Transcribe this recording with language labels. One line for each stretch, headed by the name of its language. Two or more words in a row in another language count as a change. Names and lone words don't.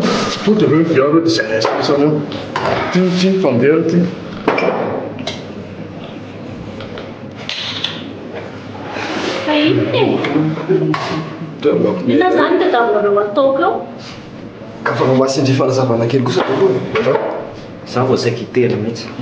Dutch: Goed de rug, ja, dat is zo. 10 van 13.
Malagasy: Ina zany dia taminareo ataoko eo. Ka fa mamasindry fanazavana kely kosa tokoa. Za vao saika hitely mihitsy.